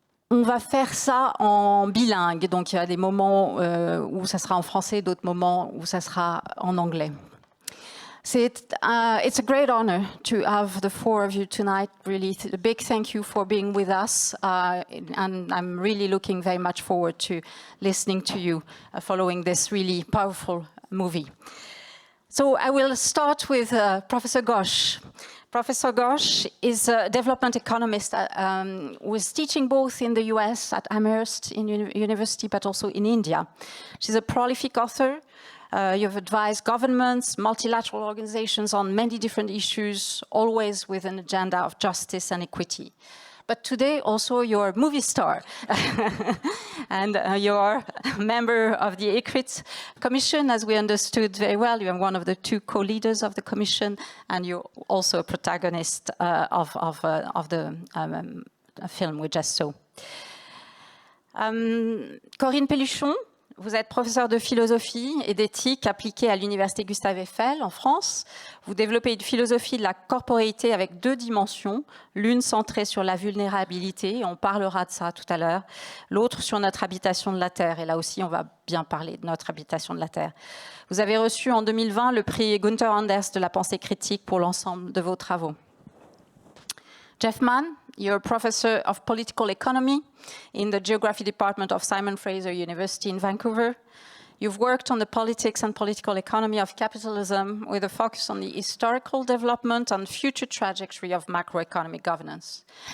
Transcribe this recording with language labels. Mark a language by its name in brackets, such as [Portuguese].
[French] On va faire ça en bilingue, donc il y a des moments où ça sera en français, d'autres moments où ça sera en anglais. [English] It's a great honor to have the 4 of you tonight. Really, a big thank you for being with us. And I'm really looking very much forward to listening to you following this really powerful movie. So I will start with Professor Ghosh. Professor Ghosh is a development economist who is teaching both in the US at Amherst University, but also in India. She's a prolific author. You've advised governments, multilateral organizations on many different issues, always with an agenda of justice and equity. But today also you're a movie star and you're a member of the ECRIT Commission, as we understood very well. You're one of the 2 co-leaders of the Commission and you're also a protagonist of the film we just saw. [French] Corinne Pelluchon, vous êtes professeur de philosophie et d'éthique appliquée à l'Université Gustave Eiffel en France. Vous développez une philosophie de la corporéité avec 2 dimensions, l'une centrée sur la vulnérabilité, on parlera de ça tout à l'heure, l'autre sur notre habitation de la Terre, et là aussi on va bien parler de notre habitation de la Terre. Vous avez reçu en 2020 le prix Gunther Anders de la pensée critique pour l'ensemble de vos travaux. [English] Jeff Mann, you're a professor of political economy in the geography department of Simon Fraser University in Vancouver. You've worked on the politics and political economy of capitalism with a focus on the historical development and future trajectory of macroeconomic governance.